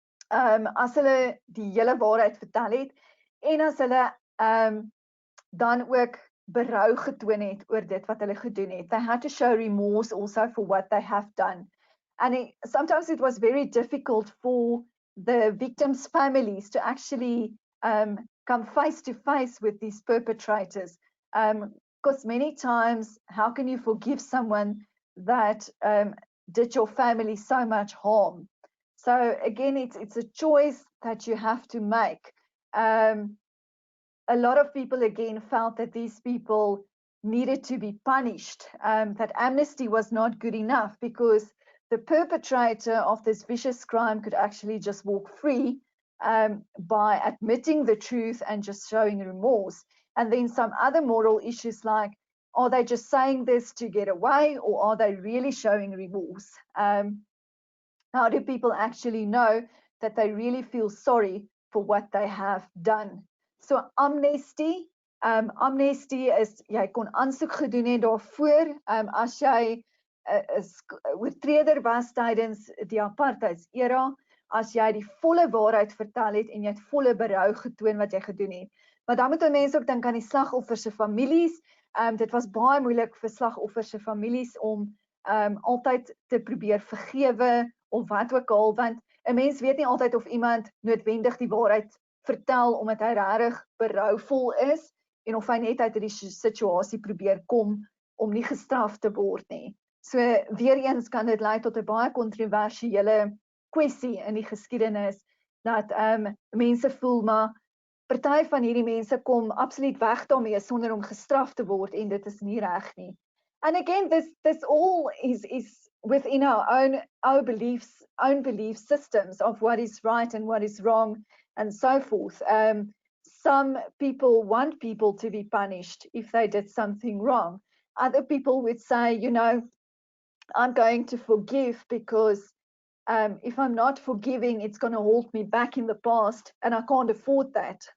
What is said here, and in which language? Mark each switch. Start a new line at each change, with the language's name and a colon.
Afrikaans: As hulle die hele waarheid vertel het, en as hulle dan ook berou getoon het oor dit wat hulle gedoen het.
English: They had to show remorse also for what they have done. And sometimes it was very difficult for the victims' families to actually come face to face with these perpetrators. Because many times, how can you forgive someone that did your family so much harm? So again, it's a choice that you have to make. A lot of people again felt that these people needed to be punished, that amnesty was not good enough because the perpetrator of this vicious crime could actually just walk free by admitting the truth and just showing remorse. And then some other moral issues like, are they just saying this to get away, or are they really showing remorse? How do people actually know that they really feel sorry for what they have done? So Amnesty, Amnesty is,
Afrikaans: jy kon aansoek gedoen het daarvoor, as jy 'n oortreder was tydens die apartheidsera, as jy die volle waarheid vertel het en jy het volle berou getoon wat jy gedoen het. Maar dan moet mense ook dink aan die slagoffers se families. Dit was baie moeilik vir slagoffers se families om altyd te probeer vergewe of wat ook al, want 'n mens weet nie altyd of iemand noodwendig die waarheid vertel omdat hy regtig berouvol is en of hy net uit die situasie probeer kom om nie gestraf te word nie. So weer eens kan dit lei tot 'n baie kontroversiële kwessie in die geskiedenis dat mense voel maar party van hierdie mense kom absoluut weg daarmee sonder om gestraf te word en dit is nie reg nie.
English: And again, this all is within our own belief systems of what is right and what is wrong and so forth. Some people want people to be punished if they did something wrong. Other people would say, you know, I'm going to forgive because if I'm not forgiving, it's going to hold me back in the past and I can't afford that.